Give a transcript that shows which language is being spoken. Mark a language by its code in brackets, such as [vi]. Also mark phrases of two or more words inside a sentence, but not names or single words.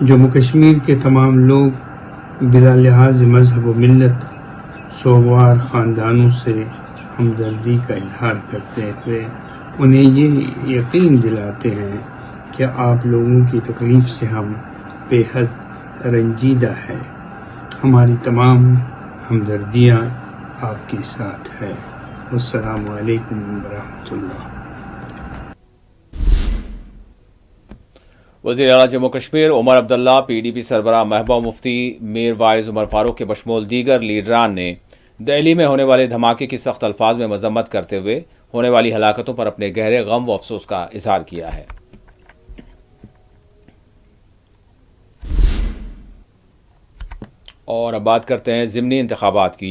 [ur] جموں کشمیر کے تمام لوگ بلا لحاظ مذہب و ملت سوگوار خاندانوں سے ہمدردی کا اظہار کرتے ہوئے انہیں یہ یقین دلاتے ہیں کہ آپ لوگوں کی تکلیف سے ہم بے حد رنجیدہ ہیں۔ ہماری تمام ہمدردیاں آپ کے ساتھ ہے۔ [ar] السلام علیکم ورحمۃ اللہ۔ [ur] وزیر اعلیٰ جموں کشمیر عمر عبداللہ، پی ڈی پی سربراہ محبوبہ مفتی میر واعظ عمر فاروق کے بشمول دیگر لیڈران نے دہلی میں ہونے والے دھماکے کی سخت الفاظ میں مذمت کرتے ہوئے ہونے والی ہلاکتوں پر اپنے گہرے غم و افسوس کا اظہار کیا ہے۔ اور اب بات کرتے ہیں ضمنی انتخابات کی۔